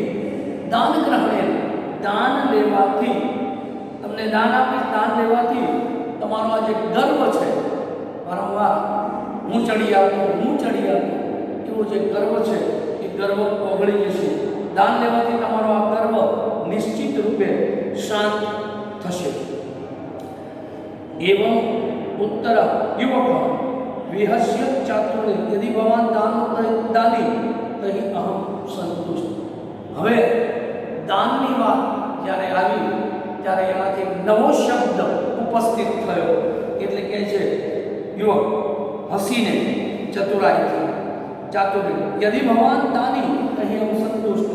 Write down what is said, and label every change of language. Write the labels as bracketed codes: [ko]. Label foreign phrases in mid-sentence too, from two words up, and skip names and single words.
[sa] દાન ગ્રહણે [gu] દાન લેવાથી તમને દાન આપીશ. દાન લેવાથી તમારો આ જે ગર્વ છે, વારંવાર હું ચડી એવો જે ગર્વ છે એ ગર્વ ઓગળી જશે. દાન લેવાથી તમારો આ ગર્વ નિશ્ચિત રૂપે શાંત થશે. [sa] एवं उत्तर युवक विहस्य चातुर्य यदि भगवान दानी तही अहम संतुष्ट. [gu] હવે દાનની વાત જ્યારે આવી ત્યારે એમાંથી નવો શબ્દ ઉપસ્થિત થયો. એટલે કે છે યુવક હસીને ચતુરાઈથી ચાતુર્ય [sa] યદિ ભગવાન દાની તહી અહમ સંતુષ્ટ.